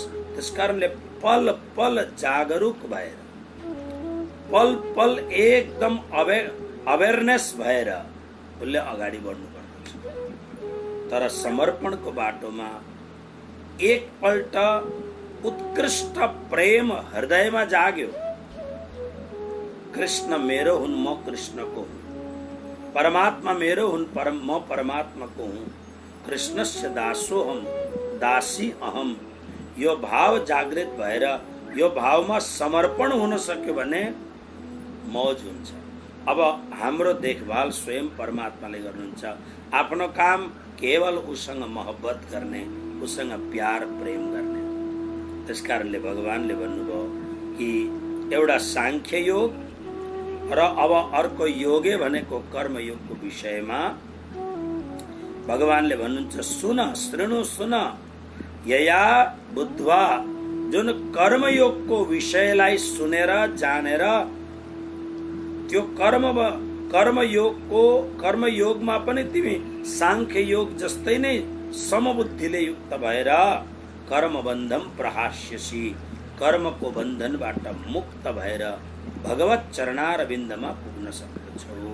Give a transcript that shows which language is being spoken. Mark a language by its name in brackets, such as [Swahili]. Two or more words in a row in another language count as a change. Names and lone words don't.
[Nepali] त्यसकारणले पल पल जागरुक भएर, पल पल एकदम अवेरनेस भएर उसले अगाडि बढ्नु पर्दछ। तर समर्पणको बाटोमा एकपल्ट उत्कृष्ट प्रेम हृदयमा जाग्यो, कृष्ण मेरो हुन्, म कृष्णको हुँ, परमात्मा मेरो हुन्, म परमात्माको हुँ, [Sanskrit] कृष्णस्य दासोहम दासी अहम, [Nepali] यो भाव जागृत भएर यो भावमा समर्पण हुन सक्यो भने मौज हुन्छ। अब हाम्रो देखभाल स्वयं परमात्माले गर्नुहुन्छ। आफ्नो काम केवल उसँग मोहब्बत गर्ने, उसँग प्यार प्रेम गर्ने। त्यसकारणले भगवानले भन्नुभयो कि एउटा सांख्य योग र अब अर्को योगे भनेको कर्मयोगको विषयमा भगवानले भन्नुहुन्छ सुन श्रृणु सुन [Sanskrit] यया बुद्ध्वा, [Nepali] जुन कर्मयोगको विषयलाई सुनेर जानेर त्यो कर्मयोगमा पनि तिमी सांख्य योग जस्तै नै समबुद्धिले युक्त भएर [Sanskrit] कर्मबन्धम प्रहास्यसी, [Nepali] कर्मको बन्धनबाट मुक्त भएर भगवत चरणारविन्दमा पुग्न सक्दछौ।